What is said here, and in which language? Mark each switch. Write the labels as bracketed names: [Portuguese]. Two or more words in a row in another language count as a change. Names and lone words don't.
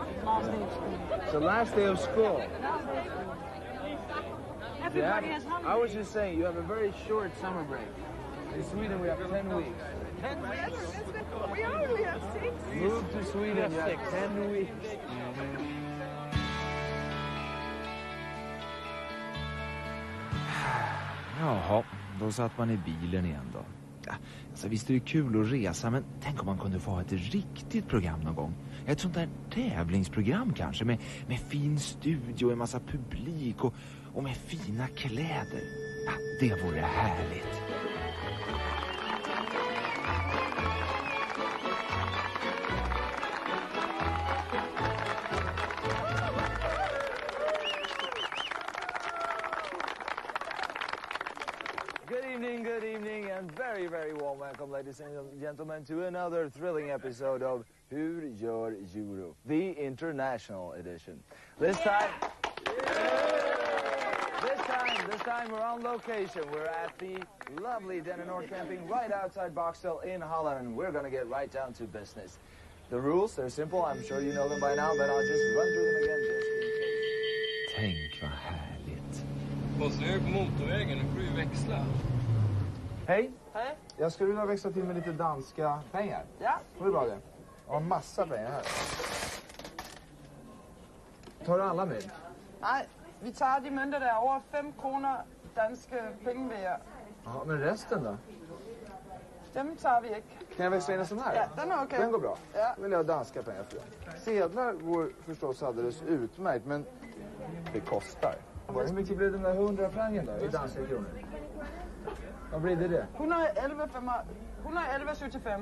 [English] Last day of school. It's the last day of school. Last day of school. Everybody has holidays. I was just saying, you have a very short summer break. In Sweden, we have 10 weeks. 10 weeks? We only have 6. Move to Sweden, you have 10 weeks. [Swedish] Jaha, då satt man i bilen igen då. Ja, alltså visst är det kul att resa, men tänk om man kunde få ha ett riktigt program någon gång. Ett sånt där tävlingsprogram kanske, med fin studio, en massa publik och med fina kläder. Ja, det vore härligt. Good evening, and very, very warm welcome, ladies and gentlemen, to another thrilling episode of Hur gör Euro, the international edition. This time we're on location. We're at the lovely Denenor camping right outside Boxtel in Holland, and we're going to get right down to business. The rules, they're simple. I'm sure you know them by now, but I'll just run through them again just in case. Tänk vad härligt. Måste jag på motorvägen, nu får du växla. Hej. Hej. Jag skulle vilja växla till med lite danska pengar. Ja. Det är bra det. Jag har massa pengar här. Tar du alla mynt? [Danish] Nej, vi tar de mønter, der er over 5 kroner danske penge ved jer. [Swedish] Ja, men resten då? [Danish] Dem tager vi ikke. [Swedish] Kan jag växla in en sån här? Ja, den är okej. Den går bra. Ja. Då vill jag ha danska pengar för det. Sedlar går förstås alldeles utmärkt, men det kostar. Hur mycket blir den där 100 frangen då i danska kronor? Vad blir det? 111,75.